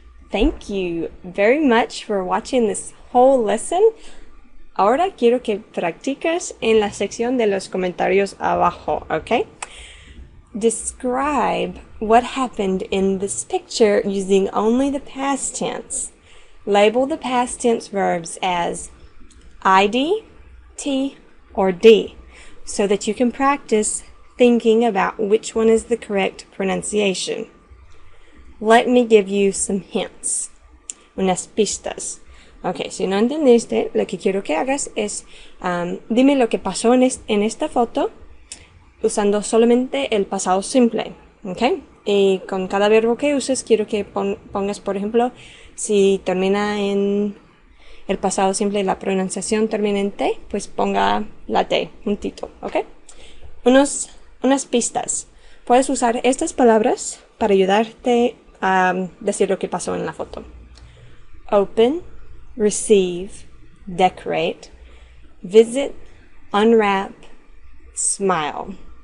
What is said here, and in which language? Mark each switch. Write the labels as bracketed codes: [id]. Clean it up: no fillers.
[en] Thank you very much for watching this whole lesson. [es] Ahora quiero que practiques en la sección de los comentarios abajo, ¿ok? [en] Describe what happened in this picture using only the past tense. Label the past tense verbs as id, t, or d, so that you can practice thinking about which one is the correct pronunciation. Let me give you some hints. [es] Unas pistas. Ok, si no entendiste, lo que quiero que hagas es dime lo que pasó en esta foto usando solamente el pasado simple. Ok, y con cada verbo que uses quiero que pongas, por ejemplo, si termina en el pasado simple y la pronunciación termina en T, pues ponga la T, puntito. Ok, unas pistas. Puedes usar estas palabras para ayudarte a decir lo que pasó en la foto. [en] Open, receive, decorate, visit, unwrap, smile.